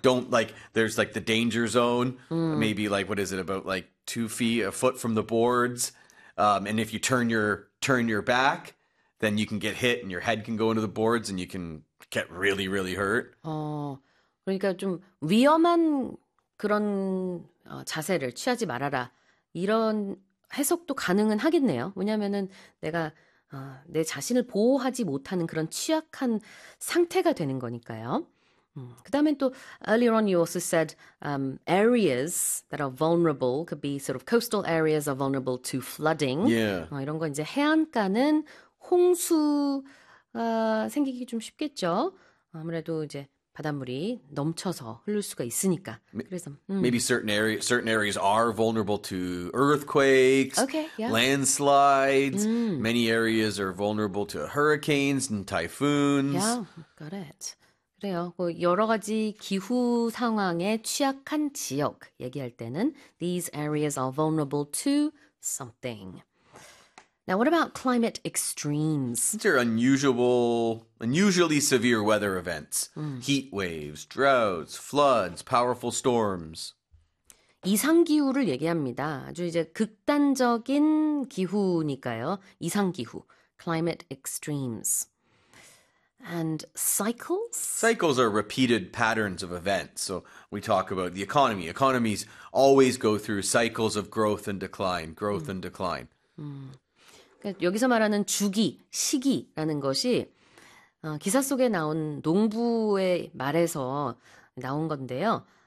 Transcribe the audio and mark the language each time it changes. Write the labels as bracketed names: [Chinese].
[English] Don't like, there's like the danger zone, maybe like, what is it, about like 2 feet, a foot from the boards. And if you turn your back, then you can get hit and your head can go into the boards and you can get really, really hurt. [Korean] 그러니까 좀 위험한 그런 자세를 취하지 말아라. 이런 해석도 가능은 하겠네요. 왜냐면은 내가 내 자신을 보호하지 못하는 그런 취약한 상태가 되는 거니까요. 그다음에 또 [English] earlier on you also said areas that are vulnerable could be sort of coastal areas are vulnerable to flooding. Yeah. [Korean] 이런 거 이제 해안가는 홍수가 생기기 좀 쉽겠죠. 아무래도 이제 바닷물이 넘쳐서 흐를 수가 있으니까. 그래서 [English] Maybe certain areas are vulnerable to earthquakes, Okay, yeah. landslides. Many areas are vulnerable to hurricanes and typhoons. Yeah, got it. [Korean] 그래요. 여러 가지 기후 상황에 취약한 지역 얘기할 때는 [English] these areas are vulnerable to something. Now, what about climate extremes? These are unusually severe weather events. Heat waves, droughts, floods, powerful storms. [Korean] 이상 기후를 얘기합니다. 아주 이제 극단적인 기후니까요. 이상 기후, [English] climate extremes. And cycles? Cycles are repeated patterns of events. So we talk about the economy. Economies always go through cycles of growth and decline, growth and decline. [Korean] 그러니까 여기서 말하는 주기, 시기라는 것이 기사 속에 나온 농부의 말에서 나온 건데요.